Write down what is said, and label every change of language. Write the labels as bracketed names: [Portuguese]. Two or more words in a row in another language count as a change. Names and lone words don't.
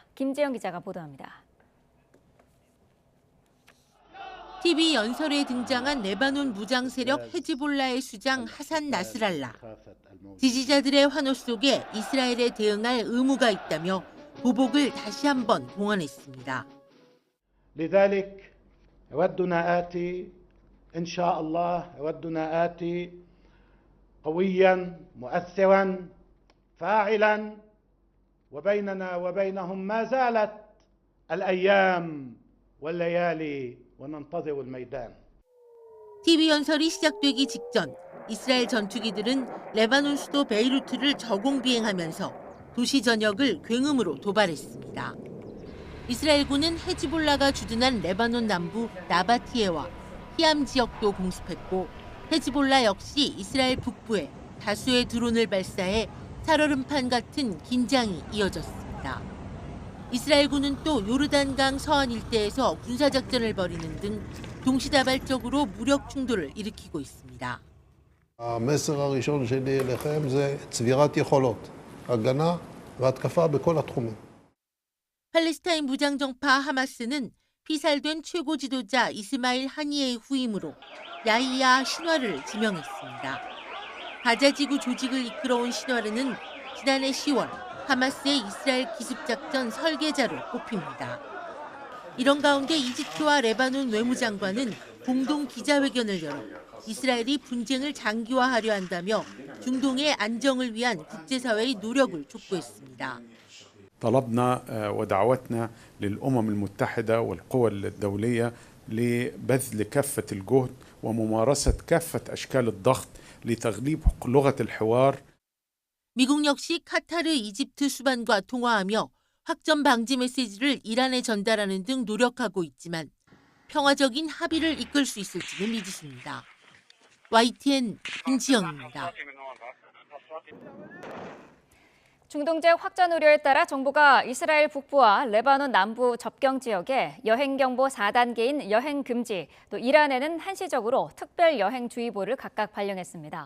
[Korean] 김재영 기자가 보도합니다. TV 연설에 등장한 레바논 무장 세력 헤즈볼라의 수장 하산 나스랄라. 지지자들의 환호 속에 이스라엘에 대응할 의무가 있다며 보복을 다시 한번 공언했습니다. [Arabic] لذلك يودنا آتي إن شاء الله يودنا آتي قويا مؤثرا فاعلا وبيننا وبينهم ما زالت الأيام والليالي وننتظر الميدان. [Korean] TV 연설이 시작되기 직전 이스라엘 전투기들은 레바논 수도 베이루트를 저공 비행하면서 도시 전역을 굉음으로 도발했습니다. 이스라엘군은 헤즈볼라가 주둔한 레바논 남부 나바티에와 히암 지역도 공습했고 헤즈볼라 역시 이스라엘 북부에 다수의 드론을 발사해 살얼음판 같은 긴장이 이어졌습니다. 이스라엘군은 또 요르단강 서안 일대에서 군사작전을 벌이는 등 동시다발적으로 무력 충돌을 일으키고 있습니다. [Hebrew] המסר הראשון שלי אליכם זה צבירת יכולות, הגנה והתקפה בכל התחומים. [Korean] 팔레스타인 무장정파 하마스는 피살된 최고 지도자 이스마일 하니에의 후임으로 야히야 신와르를 지명했습니다. 가자지구 조직을 이끌어온 신와르는 지난해 10월 하마스의 이스라엘 기습작전 설계자로 꼽힙니다. 이런 가운데 이집트와 레바논 외무장관은 공동 기자회견을 열어 이스라엘이 분쟁을 장기화하려 한다며 중동의 안정을 위한 국제사회의 노력을 촉구했습니다. [Arabic] طلبنا ودعوتنا للأمم المتحدة والقوى الدولية لبذل كافة الجهد وممارسة كافة أشكال الضغط لتغليب لغة الحوار. [Korean] 미국 역시 카타르, 이집트 수반과 통화하며 확전 방지 메시지를 이란에 전달하는 등 노력하고 있지만 평화적인 합의를 이끌 수 있을지는 미지수입니다. YTN 김지영입니다. 중동 지역 확전 우려에 따라 정부가 이스라엘 북부와 레바논 남부 접경 지역에 여행경보 4단계인 여행금지, 또 이란에는 한시적으로 특별 여행주의보를 각각 발령했습니다.